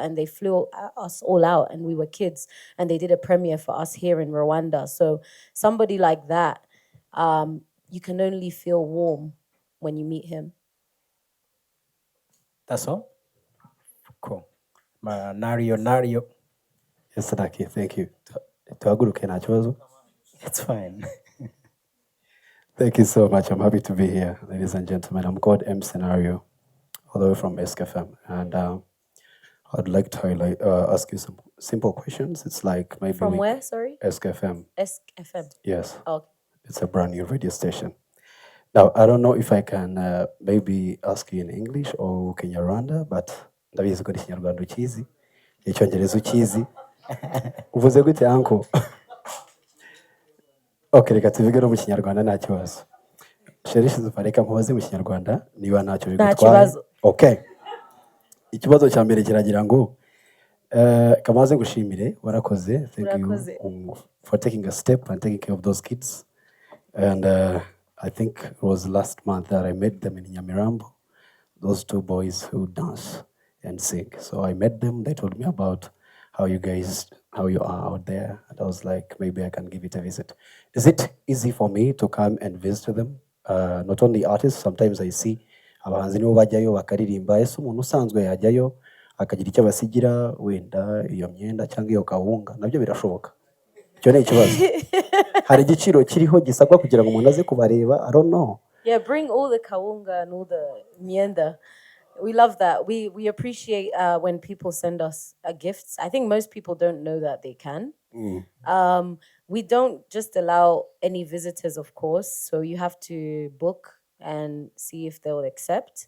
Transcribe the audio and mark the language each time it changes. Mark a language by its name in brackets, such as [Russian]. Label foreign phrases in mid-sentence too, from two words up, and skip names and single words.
[English] And they flew us all out, and we were kids. And they did a premiere for us here in Rwanda. So somebody like that, you can only feel warm when you meet him. That's all? Nario. Yes, Naki, thank you. [Kinyarwanda] Tuhaguruke nta kibazo. [English] It's fine. Thank you so much. I'm happy to be here, ladies and gentlemen. I'm called M Scenario, all the way from SKFM. And I'd like to ask you some simple questions. It's like maybe From where, sorry? SKFM. SFM. Yes. Oh. It's a brand new radio station. Now, I don't know if I can maybe ask you in English or Kinyarwanda, but [Kinyarwanda] ndabizi ko Ikinyarwanda ukizi, Icyongereza ukizi. Uvuze gute uncle? Okay, reka tuvuge no mu Kinyarwanda nta kibazo. Sherrie shizuka reka nkubaze mu Kinyarwanda niba ntacyo bigutwaye. Okay. Ikibazo cya mbere kiragira ngo kamaze gushimire warakoze. [English] Thank you for taking a step and taking care of those kids. And I think it was last month that I met them in Nyamirambo, those two boys who dance and sing. So I met them, they told me about how you are out there. And I was like, maybe I can give it a visit. Is it easy for me to come and visit them? Not only artists, sometimes I see [Kinyarwanda] abahanzi nibo bajyayo bakaririmba, ese umuntu usanzwe yajyayo akagira icyo basigira wenda iyo myenda cyangwa iyo kawunga nabyo birashoboka. Icyo ni ikibazo. Hari igiciro kiriho gisabwa kugira ngo umuntu aze kubareba. [English] I don't know. Yeah, bring all the kawunga and all the mienda. We love that. We appreciate when people send us gifts. I think most people don't know that they can. We don't just allow any visitors, of course. So you have to book and see if they'll accept.